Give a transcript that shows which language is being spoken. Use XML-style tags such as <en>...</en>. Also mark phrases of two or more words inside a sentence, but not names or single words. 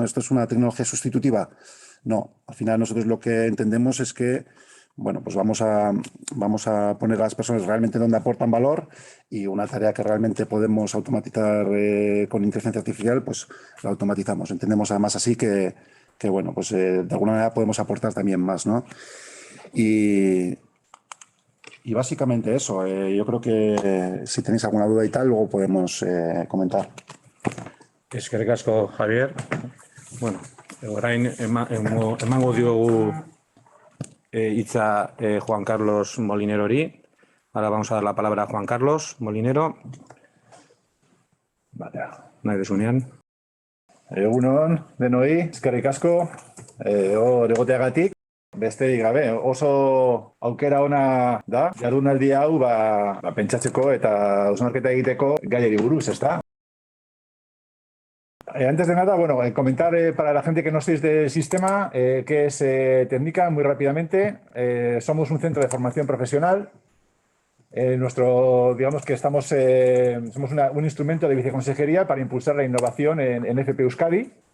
<es>¿Esto es una tecnología sustitutiva? No, al final nosotros lo que entendemos es que bueno, pues vamos a poner a las personas realmente donde aportan valor y una tarea que realmente podemos automatizar con inteligencia artificial, pues la automatizamos. Entendemos además así que bueno, pues de alguna manera podemos aportar también más, ¿no? Y básicamente eso. Yo creo que si tenéis alguna duda y tal, luego podemos comentar.</es> <eu>Eskerrik asko, Javier. Bueno, orain emango diogu hitza Juan Carlos Molinerori.</eu> <es>Ahora vamos a dar la palabra a Juan Carlos Molinero. Vale.</es> <eu>Nahi desunean. Egunon, denoi, eskerrik asko, hor egoteagatik. Besterik gabe, oso aukera ona da, jardunaldi hau pentsatzeko eta hausnarketa egiteko gaiari buruz, ezta?</eu> <es>Antes de nada, bueno, comentar para la gente que no estéis del sistema, qué es Tecnica, muy rápidamente. Somos un centro de formación profesional. Digamos que somos un instrumento de viceconsejería para impulsar la innovación en FP Euskadi.</es>